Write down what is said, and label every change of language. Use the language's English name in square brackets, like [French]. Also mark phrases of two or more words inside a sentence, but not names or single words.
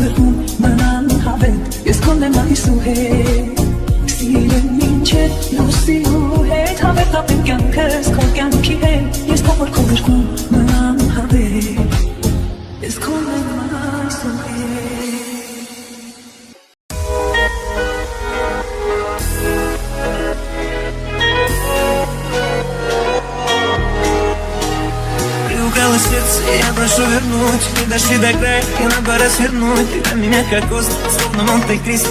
[Armenian] վերքում մնամ հավետ Ես քոնն եմ այսուհետ Սիրեմ մինչև լուսինու հետ Հավետ կապեմ կյանքս քո կյանքի հետ Ես ավոր քո վերքում մնամ հավետ Ես քոնն եմ այսուհետ [Russian] Сердце, я прошу вернуть. Мы дошли до края, и надо развернуть. Ты для меня как остров, словно Монте-Кристо.